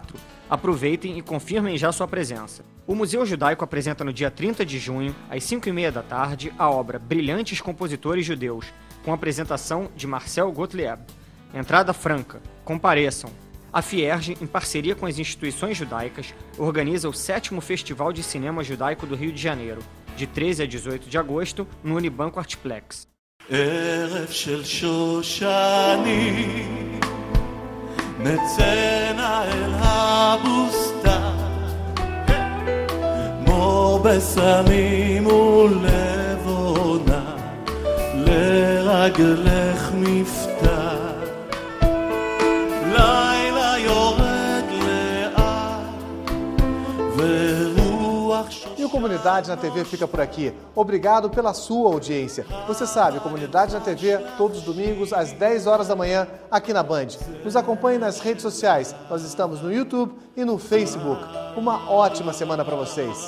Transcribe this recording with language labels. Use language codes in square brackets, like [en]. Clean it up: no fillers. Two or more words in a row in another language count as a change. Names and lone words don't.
[pt] Aproveitem e confirmem já sua presença. O Museu Judaico apresenta no dia 30 de junho, às 5h30, a obra Brilhantes Compositores Judeus, com apresentação de Marcel Gottlieb. Entrada franca. Compareçam. A Fierge, em parceria com as instituições judaicas, organiza o 7º Festival de Cinema Judaico do Rio de Janeiro, de 13 a 18 de agosto, no Unibanco Artplex. [he] ערב של שושני נצאנה אל הבוסתן מור בסמים ולבונה לרגלך מפתן לילה יורד לאט ורוח [pt] E o Comunidade na TV fica por aqui. Obrigado pela sua audiência. Você sabe, Comunidade na TV, todos os domingos, às 10 horas da manhã, aqui na Band. Nos acompanhe nas redes sociais. Nós estamos no YouTube e no Facebook. Uma ótima semana para vocês.